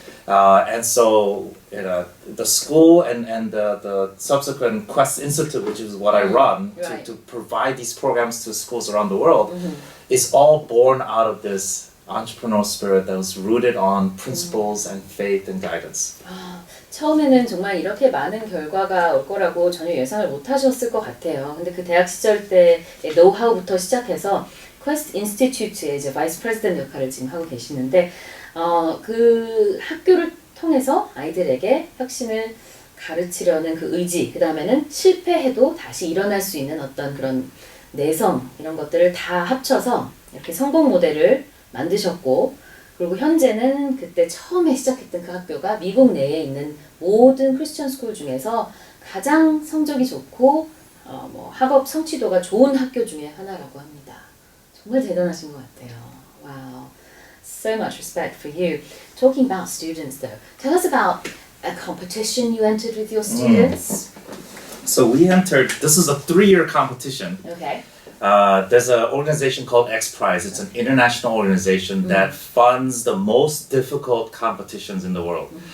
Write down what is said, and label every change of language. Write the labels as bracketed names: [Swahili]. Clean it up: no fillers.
[English] And so the school and the subsequent Quest Institute, which is what I run, Right. to provide these programs to schools around the world, is all born out of this entrepreneurial spirit that was rooted on principles and faith and guidance. [Korean] 처음에는 정말 이렇게 많은 결과가 올 거라고 전혀 예상을 못 하셨을 것 같아요. 근데 그 대학 시절 때의 노하우부터 시작해서 퀘스트 인스티튜트의 이제 바이스 프레지던트 역할을 지금 하고 계시는데 그 학교를 통해서 아이들에게 혁신을 가르치려는 그 의지, 그 다음에는 실패해도 다시 일어날 수 있는 어떤 그런 내성 이런 것들을 다 합쳐서 이렇게 성공 모델을 만드셨고, 그리고 현재는 그때 처음에 시작했던 그 학교가 미국 내에 있는 모든 크리스천 스쿨 중에서 가장 성적이 좋고 뭐 학업 성취도가 좋은 학교 중에 하나라고 합니다. 정말 대단하신 것 같아요. [English] Wow, so much respect for you. Talking about students though, tell us about a competition you entered with your students. So we entered, this is a 3-year competition. Okay. There's an organization called X Prize. It's an international organization that funds the most difficult competitions in the world.